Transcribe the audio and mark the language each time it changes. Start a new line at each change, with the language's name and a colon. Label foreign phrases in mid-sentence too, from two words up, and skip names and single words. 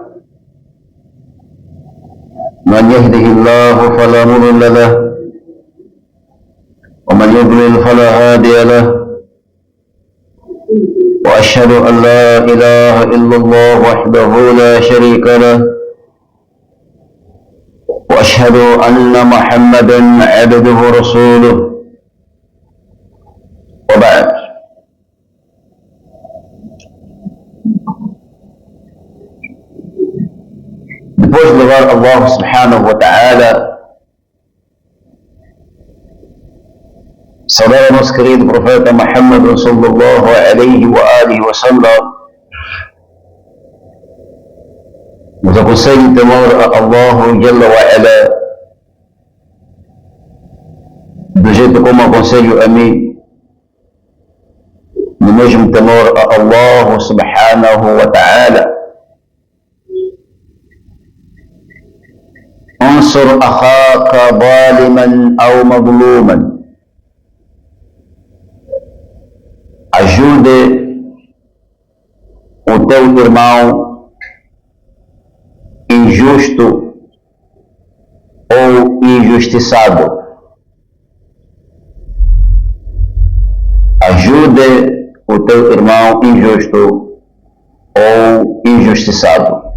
Arabic: من يهده الله فلا مضل له ومن يضلل فلا هادي له وأشهد أن لا إله إلا الله وحده لا شريك له وأشهد أن محمدا عبده ورسوله وبعد.
Portuguese: Depois de louvar Allah
Arabic: سبحانه وتعالى,
Portuguese: saudar o nosso querido profeta Muhammad
Arabic: صلى الله عليه وآله وسلم,
Portuguese: nos aconselho temor a Allah
Arabic: جل وعلا,
Portuguese: do jeito como aconselho a mim, no mesmo temor a Allah
Arabic: سبحانه وتعالى. انصر أخاك ظالما أو مظلوما.
Portuguese: Ajude o teu irmão injusto ou injustiçado. Ajude o teu irmão injusto ou injustiçado.